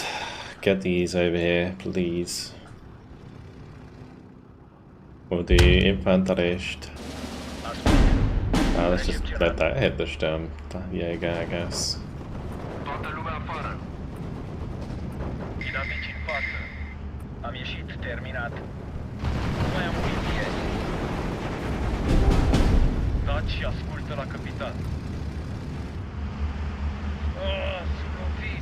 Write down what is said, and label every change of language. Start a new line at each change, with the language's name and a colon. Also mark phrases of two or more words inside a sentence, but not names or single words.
English: Get these over here, please. We'll do Infanterist. Let's just let that hit the Sturm Jäger, I guess.
Romanian: Toată lumea afară. Dinamici în față. Am ieșit, terminat. Nu mai am muniție. Taci și ascultă la capitan. Sunt lovit.